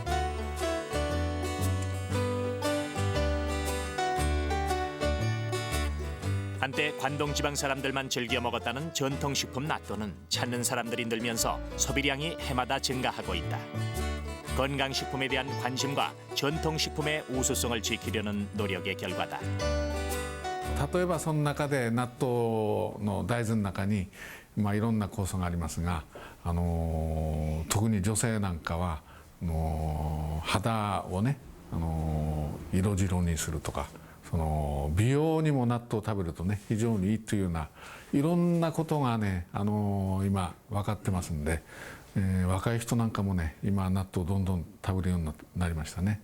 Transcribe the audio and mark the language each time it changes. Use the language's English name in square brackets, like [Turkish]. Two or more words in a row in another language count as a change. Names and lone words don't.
[Korean] 한때 관동 지방 사람들만 즐겨 먹었다는 전통식품 낫또는 찾는 사람들이 늘면서 소비량이 해마다 증가하고 있다. 건강식품에 대한 관심과 전통식품의 우수성을 지키려는 노력의 결과다. [Japanese] 例えばその中で納豆の大豆の中に、いろんな酵素がありますが、特に女性なんかは肌をね色白にするとか、美容にも納豆を食べるとね非常にいいというようないろんなことがね今分かってますんで、若い人なんかもね今納豆をどんどん食べるようになりましたね。